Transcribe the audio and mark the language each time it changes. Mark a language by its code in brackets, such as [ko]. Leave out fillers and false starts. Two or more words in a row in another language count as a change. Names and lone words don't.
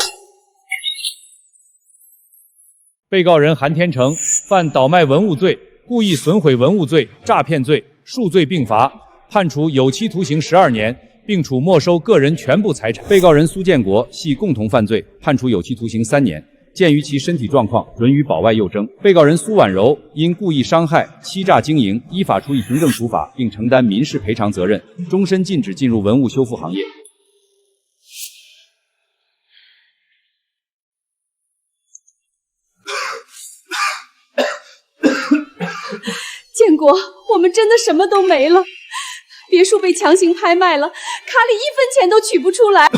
[zh] 被告人韩天成犯倒卖文物罪、故意损毁文物罪、詐骗罪，数罪并罚，判处有期徒刑12年，并处没收个人全部财产。被告人苏建国系共同犯罪，判处有期徒刑3年。鉴于其身体状況，准予保外诱征。被告人蘇婉柔因故意傷害、欺詐經營，依法處以行政處罰，並承擔民事賠償責任，終身禁止進入文物修復行業。建国，我們真的什麼都沒了，別墅被強行拍賣了，卡裡1分錢都取不出來。